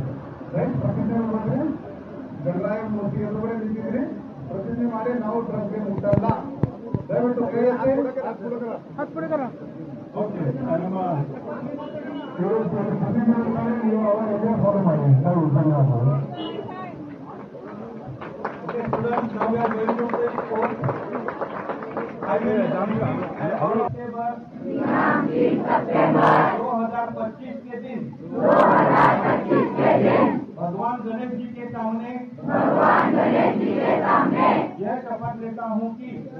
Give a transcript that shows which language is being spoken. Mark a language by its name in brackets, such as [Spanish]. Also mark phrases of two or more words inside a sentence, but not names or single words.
[Kannada] ರೈಟ್, ಪ್ರತಿಜ್ಞೆ ಮಾಡಿದ್ರೆ ಗಂಗಾಯ ಮೂರ್ತಿ ಎದುರುಗಡೆ ನಿಂತಿದ್ರಿ, ಪ್ರತಿಜ್ಞೆ ಮಾಡಿ ನಾವು ಡ್ರಗ್ಸ್ಗೆ ಮುಟ್ಟಲ್ಲ, ದಯವಿಟ್ಟು ಓಕೆ। ನಮ್ಮ ಇವರು ಪ್ರತಿಜ್ಞೆ ಮಾಡಿ ನೀವು ಅವರಿಗೆ ಫಾಲೋ ಮಾಡಿ, ಧನ್ಯವಾದಗಳು। [Hindi] सितंबर 2025 के दिन भगवान गणेश जी के सामने यह शपथ लेता हूँ कि